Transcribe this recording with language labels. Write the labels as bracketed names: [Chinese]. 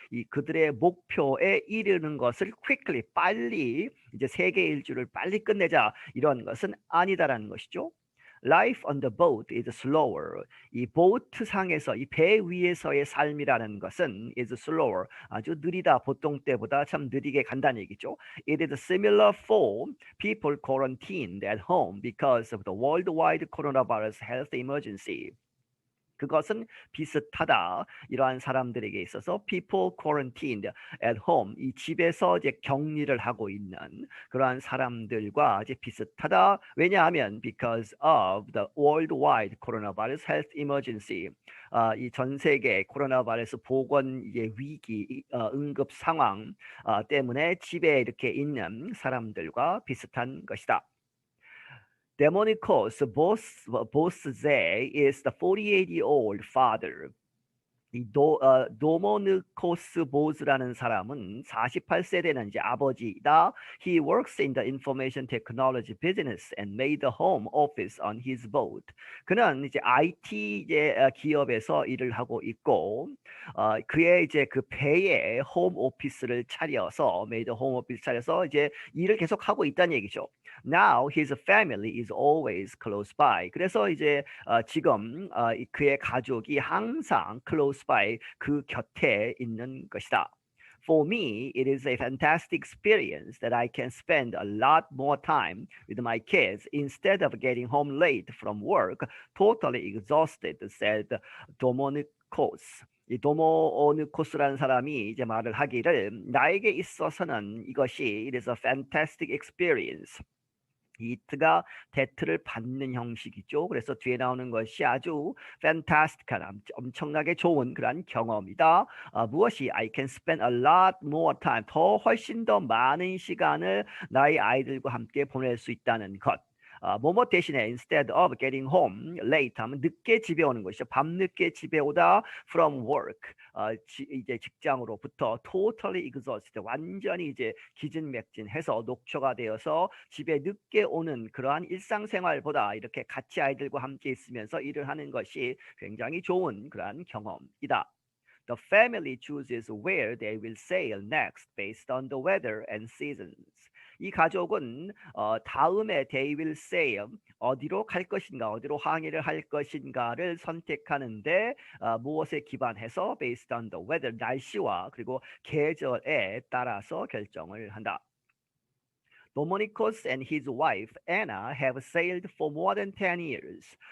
[Korean] 이 그들의 목표에 이르는 것을 [English] quickly [Korean] 빨리 이제 세계 일주를 빨리 끝내자 이런 것은 아니다라는 것이죠. [English] Life on the boat is slower. [Korean] 이 보트 상에서 이 배 위에서의 삶이라는 것은 [English] is slower. [Korean] 아주 느리다. 보통 때보다 참 느리게 간다는 얘기죠. [English] It is similar for people quarantined at home because of the worldwide coronavirus health emergency. [Korean] 그것은 비슷하다. 이러한 사람들에게 있어서 [English] people quarantined at home [Korean] 이 집에서 이제 격리를 하고 있는 그러한 사람들과 이제 비슷하다. 왜냐하면 [English] because of the worldwide coronavirus health emergency [Korean] 이 전 세계 코로나 바이러스 보건 위기 응급 상황 때문에 집에 이렇게 있는 사람들과 비슷한 것이다. [English] Demonicos Bose is the 48-year-old father. [Korean] 이 도모니코스 보즈라는 사람은 48세 되는 이제 아버지이다. [English] He works in the information technology business and made a home office on his boat. [Korean] 그는 이제 IT 기업에서 일을 하고 있고, 그의 이제 그 배에 홈 오피스를 차려서 [English] made a home office [Korean] 차려서 이제 일을 계속 하고 있다는 얘기죠. [English] Now his family is always close by. [Korean] 그래서 이제 지금 그의 가족이 항상 [English] close by [Korean] 그 곁에 있는 것이다. [English] For me, it is a fantastic experience that I can spend a lot more time with my kids instead of getting home late from work, totally exhausted, said 도모니코스. [Korean] 이 도모니코스라는 사람이 이제 말을 하기를 나에게 있어서는 이것이 [English] it is a fantastic experience. [Korean] 이트가 대트를 받는 형식이죠. 그래서 뒤에 나오는 것이 아주 fantastic한 엄청나게 좋은 그런 경험이다. 무엇이 [English] I can spend a lot more time [Korean] 더 훨씬 더 많은 시간을 나의 아이들과 함께 보낼 수 있다는 것. 뭐뭐 대신에 [English] instead of getting home late [Korean] 하면 늦게 집에 오는 것이죠. 밤늦게 집에 오다 [English] from work [Korean] 이제 직장으로부터 [English] totally exhausted [Korean] 완전히 이제 기진맥진해서 녹초가 되어서 집에 늦게 오는 그러한 일상생활보다 이렇게 같이 아이들과 함께 있으면서 일을 하는 것이 굉장히 좋은 그러한 경험이다. [English] The family chooses where they will sail next based on the weather and seasons. [Korean] 이 가족은 다음에 [English] they will sail [Korean] 어디로 갈 것인가, 어디로 항해를 할 것인가를 선택하는데 무엇에 기반해서 [English] based on the weather [Korean] 날씨와 그리고 계절에 따라서 결정을 한다. [English] Domonikos and his wife Anna have sailed for more than 10 years.